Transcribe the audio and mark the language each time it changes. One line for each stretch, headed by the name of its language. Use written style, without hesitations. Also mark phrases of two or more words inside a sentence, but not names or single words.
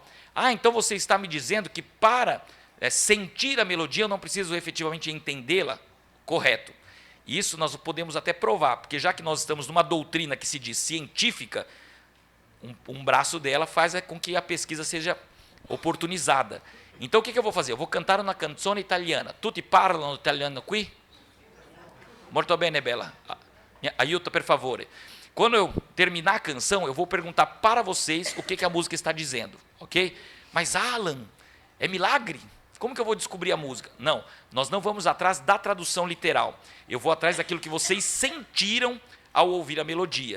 Portuguese: Ah, então você está me dizendo que para sentir a melodia eu não preciso efetivamente entendê-la? Correto. Isso nós podemos até provar, porque já que nós estamos numa doutrina que se diz científica, um braço dela faz com que a pesquisa seja oportunizada. Então o que eu vou fazer? Eu vou cantar uma
Italian: canzone italiana. Tutti parlano italiano qui? Molto bene, bella. Aiuta, per favore.
Portuguese: Quando eu terminar a canção, eu vou perguntar para vocês o que a música está dizendo, ok? Mas Alan, é milagre? Como que eu vou descobrir a música? Não, nós não vamos atrás da tradução literal. Eu vou atrás daquilo que vocês sentiram ao ouvir a melodia.